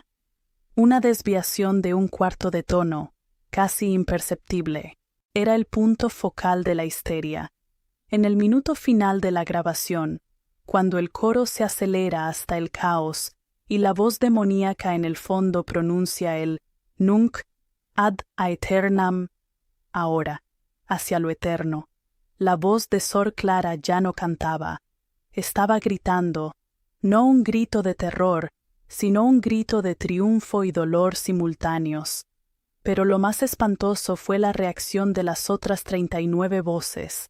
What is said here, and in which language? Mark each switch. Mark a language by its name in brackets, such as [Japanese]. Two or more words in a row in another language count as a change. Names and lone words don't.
[Spanish] Una desviación de 1/4 de tono, casi imperceptible, era el punto focal de la histeria. En el minuto final de la grabación, cuando el coro se acelera hasta el caos y la voz demoníaca en el fondo pronuncia el [Latin] Nunc ad aeternam, [Spanish] ahora, hacia lo eterno, la voz de Sor Clara ya no cantaba, estaba gritando, no un grito de terror, sino un grito de triunfo y dolor simultáneos. Pero lo más espantoso fue la reacción de las otras 39 voces.